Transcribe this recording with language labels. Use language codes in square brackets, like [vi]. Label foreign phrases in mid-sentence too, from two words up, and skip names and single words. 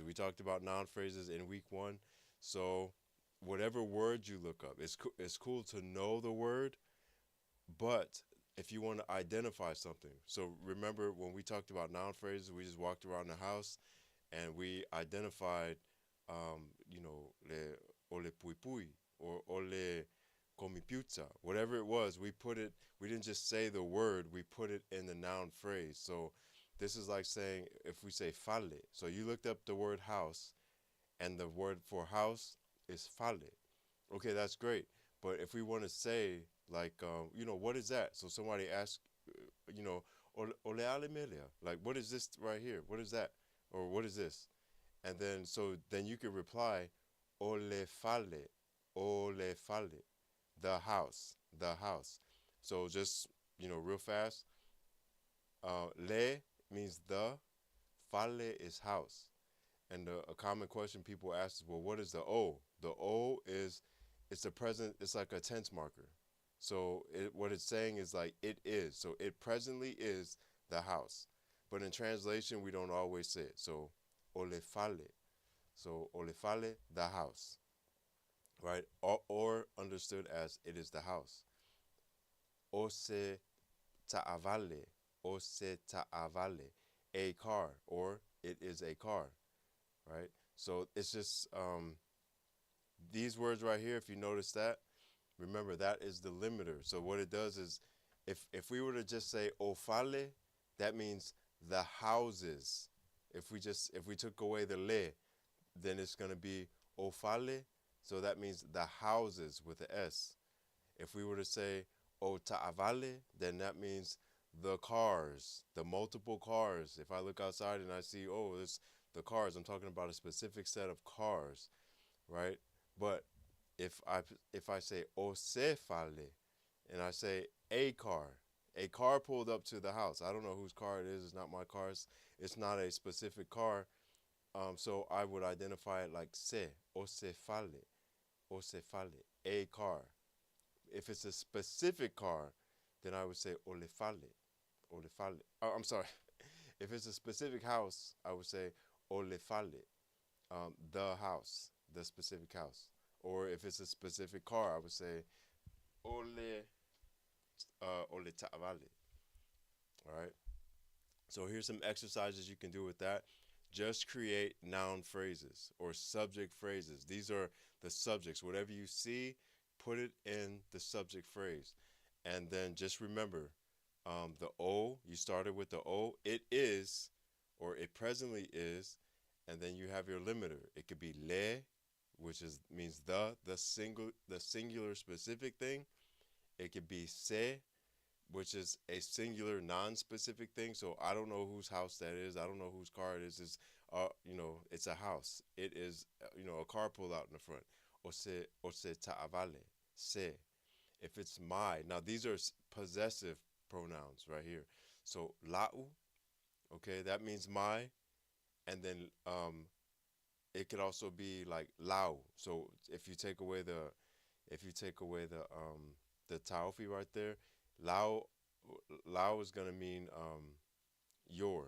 [en] We talked about noun phrases in week one. So whatever word you look up, it's cool to know the word, but if you want to identify something. So remember when we talked about noun phrases, we just walked around the house and we identified, [sm] le ole pui pui or ole comipuzza, [en] whatever it was. We didn't just say the word, we put it in the noun phrase. So this is like saying, if we say fale, so you looked up the word house and the word for house is fale. Okay, that's great. But if we want to say, like, what is that? So somebody asks, you know, ole amelia, like, what is this right here? What is that? Or what is this? And then, so then you could reply, [sm] ole fale, [en] the house. So just, real fast, le means the, fale is house. And a common question people ask is, well, what is the O? The O is, it's the present, it's like a tense marker. So what it's saying is like, it is. So it presently is the house. But in translation, we don't always say it. So, [sm] ole fale. So, ole fale, [en] the house. Right? Or understood as, it is the house. [sm] Ose ta'avale. Ose ta'avale. [en] A car. Or it is a car. Right? So it's just these words right here. If you notice that, remember that is the limiter. So what it does is, if we were to just say ofale, that means the houses. If we took away the le, then it's gonna be ofale. So that means the houses with the s. If we were to say [sm] o ta'avale, [en] then that means the cars, the multiple cars. If I look outside and I see, oh, it's the cars, I'm talking about a specific set of cars, right? But if I say [sm] o se fale, [en] and I say a car pulled up to the house. I don't know whose car it is. It's not my car. It's not a specific car. So I would identify it like se, [sm] o se fale, [en] a car. If it's a specific car, then I would say [sm] ole fale, ole fale. [en] Oh, I'm sorry. If it's a specific house, I would say [sm] ole fale, [en] the house, the specific house. Or if it's a specific car, I would say [sm] ole ole ta'avale. [en] All right. So here's some exercises you can do with that. Just create noun phrases or subject phrases. These are the subjects. Whatever you see, put it in the subject phrase. And then just remember, the O, you started with the O. It is, or it presently is, and then you have your limiter. It could be le, which means the singular specific thing. It could be se, which is a singular non-specific thing. So I don't know whose house that is. I don't know whose car it is. It's a house. It is, a car pulled out in the front. [sm] Ose ta'avale, se. [en] If it's my, now these are possessive pronouns right here. So la'u, okay, that means my, and then it could also be like lau. So if you take away the taufi right there, lau is gonna mean your.